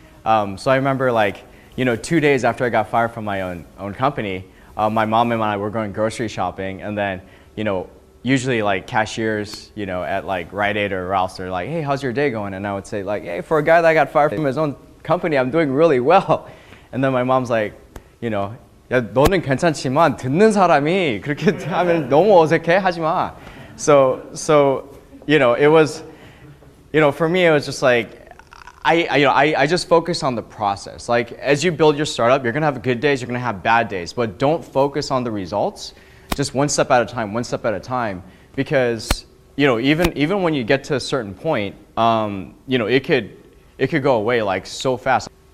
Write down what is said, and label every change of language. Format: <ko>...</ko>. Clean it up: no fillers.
<en>So I remember 2 days after I got fired from my own company, my mom and I were going grocery shopping, and then usually cashiers at Rite Aid or Ralph's, they're like, hey, how's your day going? And I would say hey, for a guy that got fired from his own company, I'm doing really well. And then my mom's like,</en> <ko>야 너는 괜찮지만 듣는 사람이 그렇게 하면 너무 어색해 하지 마.</ko> <en>So you know it was, you know, for me it was just like I just focus on the process. Like as you build your startup, you're gonna have good days, you're gonna have bad days, but don't focus on the results. Just one step at a time, one step at a time. Because you know, even when you get to a certain point, you know, it could go away like so fast.</en>